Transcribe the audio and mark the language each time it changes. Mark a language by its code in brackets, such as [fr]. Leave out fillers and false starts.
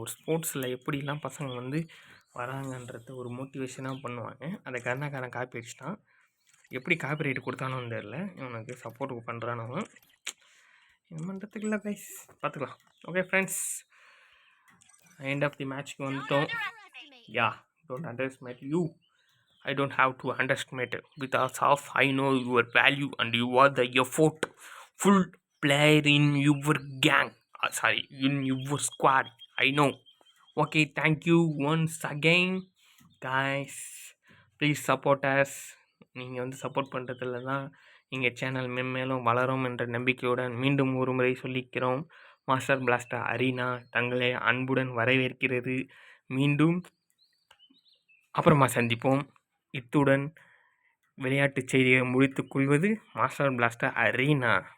[ta] ஒரு ஸ்போர்ட்ஸில் எப்படிலாம் பசங்க வந்து வராங்கன்றத ஒரு மோட்டிவேஷனாக பண்ணுவாங்க. அதை கர்ணாக்காரன் காப்பி அடிச்சிட்டான், எப்படி காப்பி ரைட்டு கொடுத்தானு தெரில, இவனுக்கு சப்போர்ட் பண்ணுறானவன். என்ன பண்ணுறதுக்கு இல்லை [en] guys, [ta] பார்த்துக்கலாம். [en] okay friends, end of the மேட்ச்க்கு [ta] வந்துட்டோம். [en] Yeah don't underestimate you. I don't have to underestimate it because of I know your value and you are the effort full player in your gang. Sorry, in your squad. I know. Okay, thank you once again, guys. Please support us. [ta] நீங்கள் வந்து support பண்ணுறதுல தான் எங்கள் channel மென்மேலும் வளரும் என்ற நம்பிக்கையுடன் மீண்டும் ஒரு முறை சொல்லிக்கிறோம். மாஸ்டர் பிளாஸ்டர் அரீனா தங்களை அன்புடன் வரவேற்கிறது. மீண்டும் அப்புறமா சந்திப்போம். இத்துடன் விளையாட்டுச் செய்தியை முடித்துக் கொள்வது மாஸ்டர் பிளாஸ்டர் அரீனா.